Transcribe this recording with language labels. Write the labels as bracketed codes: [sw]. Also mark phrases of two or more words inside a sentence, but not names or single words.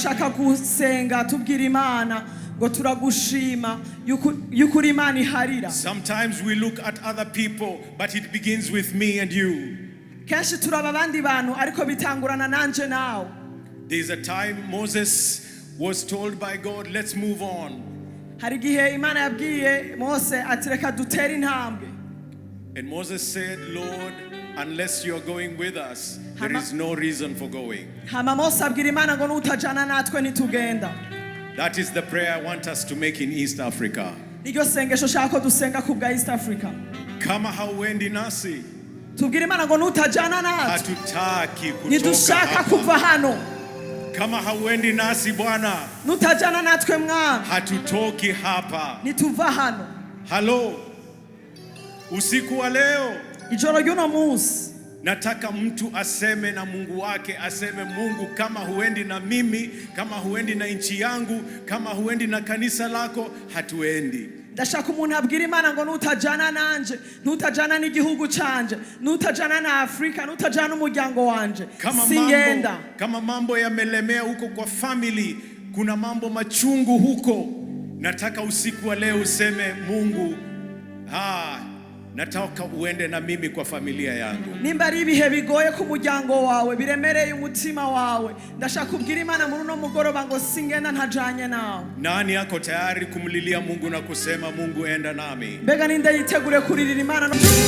[en] Sometimes we look at other people, but it begins with me and you. There's a time Moses was told by God, let's move on. [rn] hari igihe Imana yabwiye Mose ati reka dutere intambwe. [en] And Moses said, Lord, unless you're going with us, there is no reason for going. [rn] Hama Mose abwira Imana ngo nutajana natwe nitugenda. [en] That is the prayer I want us to make in East Africa. [rn] Niryo sengesho shako dusenga ku bwa East Africa. [sw] Kama hauendi nasi, [rn] Tubwira Imana ngo nutajana natwe [sw] hatutaki kutoka [rn] nidushaka [sw] hapa. [rn] kuva hano. [sw] Kama hauendi nasi Bwana, [rn] Nutajana natwe Mwami [sw] hatutoki hapa. [rn] nituva hano. [sw] Halo, usiku wa leo [rn] Ijoro ry'uno munsi [sw] nataka mtu aseme na Mungu wake, aseme Mungu, kama huendi na mimi, kama huendi na nchi yangu, kama huendi na kanisa lako, hatuendi. [rn] ndashaka umuntu abwira Imana ngo nutajana nanje, nutajana n'igihugu canje, nutajana na Afrika, nutajana n'umuryango wanje, singenda. [sw] Kama mambo yamelemea huko kwa family, kuna mambo machungu huko, nataka usiku wa leo useme Mungu, nataka uende na mimi kwa familia yangu. [rn] Nimba ari ibihe bigoye ku muryango wawe, biremereye umutima wawe, ndashaka kubwira Imana muri uno mugoroba ngo singenda ntajanye nawe. [sw] Nani yako tayari kumlilia Mungu na kusema Mungu enda nami? [rn] Mbega ninde yitegure kuririra Imana no